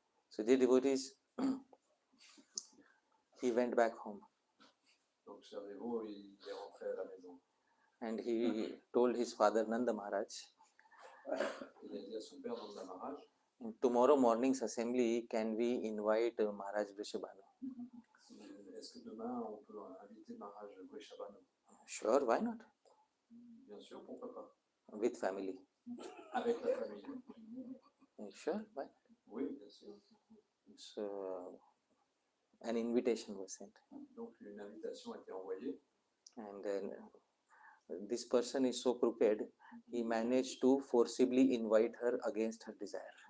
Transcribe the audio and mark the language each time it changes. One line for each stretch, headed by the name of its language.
English: So dear devotees, he went back home
French: Donc cher Dévot, il est rentré à la maison.
English: and he told his father Nanda Maharaj,
French: Il a dit à son père, Nanda Maharaj,
English: in tomorrow morning's assembly, can we invite Maharaj Vrishabhanu?
French: est-ce que demain on peut inviter Maharaj Vrishabhanu?
English: Sure, why not?
French: Bien sûr, pourquoi pas?
English: With family.
French: Avec la famille.
English: Sure, why?
French: Oui, bien sûr.
English: So an invitation was sent.
French: Donc une invitation a été envoyée.
English: And then this person is so crooked, he managed to forcibly invite her against her desire.